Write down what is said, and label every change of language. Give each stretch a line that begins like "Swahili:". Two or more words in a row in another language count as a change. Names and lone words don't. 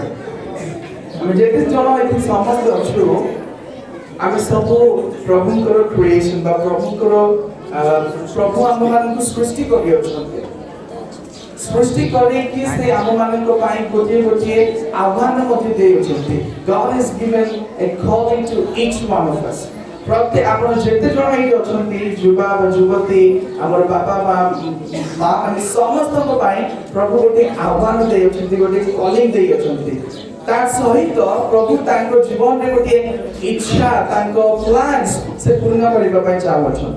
Odia: ଆମେ ଯେତେ ଜଣ ଏଠି ସମସ୍ତେ ଅଛୁ, ଆମେ ସବୁ ପ୍ରଭୁଙ୍କର କ୍ରିଏସନ୍ ବା ପ୍ରଭୁଙ୍କର ପ୍ରଭୁ ଆମମାନଙ୍କୁ ସୃଷ୍ଟି କରିଅଛନ୍ତି। ସୃଷ୍ଟି କରିକି ସେ ଆମମାନଙ୍କ ପାଇଁ ଗୋଟିଏ ଗୋଟିଏ ଆହ୍ୱାନ ମଧ୍ୟ ଦେଇଅଛନ୍ତି।
English: God has given a calling to each one of us.
Odia: ପ୍ରତ୍ୟେକ ଆପଣ ଯେତେ ଜଣ ଏଇଠି ଅଛନ୍ତି, ଯୁବା ବା ଯୁବତୀ, ଆମର ବାପା ମା ମାନେ ସମସ୍ତଙ୍କ ପାଇଁ ପ୍ରଭୁ ଗୋଟିଏ ଆହ୍ୱାନ ଦେଇଅଛନ୍ତି, ଗୋଟିଏ କଲିଂ ଦେଇଅଛନ୍ତି। ତା ସହିତ ପ୍ରଭୁ ତାଙ୍କ ଜୀବନରେ ଗୋଟିଏ ଇଚ୍ଛା, ତାଙ୍କ ପ୍ଲାନ୍ସ ସେ ପୂର୍ଣ୍ଣ କରିବା ପାଇଁ ଚାହୁଁଅଛନ୍ତି।